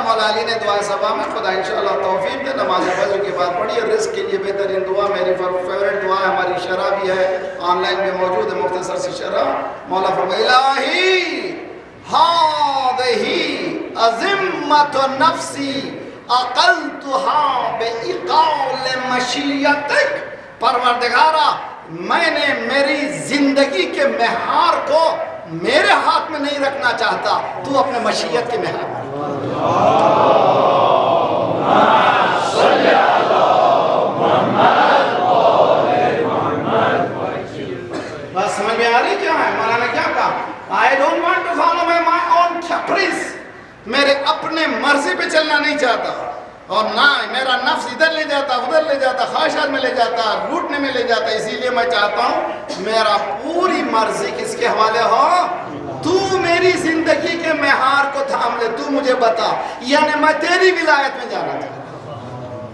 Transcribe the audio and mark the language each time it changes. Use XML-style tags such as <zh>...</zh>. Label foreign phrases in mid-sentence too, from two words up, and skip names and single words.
<ur>مولا علی نے دعا صبا میں، خدا</ur> <ar>انشاءاللہ</ar> <ur>توفیق دے، نماز فجر کے بعد پڑھی، اور رزق کے لیے بہترین دعا میری فیورٹ دعا ہے، ہماری شرح بھی ہے، آن لائن بھی موجود ہے، مختصر سی شرح۔ مولا فرمائے</ur> <ar>الہی ہذہی عظمت نفسی عقلتها بإقال مشیتک،</ar> <ur>پروردگارا میں نے میری زندگی کے محور کو میرے ہاتھ میں نہیں رکھنا چاہتا، تو اپنے مشیت کے محور میں۔ بس سمجھ میں آ رہی کیا ہے؟ مولانا نے کیا کہا؟</ur> <en>I don't want to follow my own caprice،</en> <ur>میرے اپنے مرضی پہ چلنا نہیں چاہتا، اور نہ میرا نفس ادھر لے جاتا، ادھر لے جاتا، خواہشات میں لے جاتا، لوٹنے میں لے جاتا۔ اسی لیے میں چاہتا ہوں میرا پوری مرضی کس کے حوالے ہو؟ تو میری زندگی کے محور کو تھام لے، تو مجھے بتا، یعنی میں تیری ولایت میں جانا چاہتا ہوں۔</ur>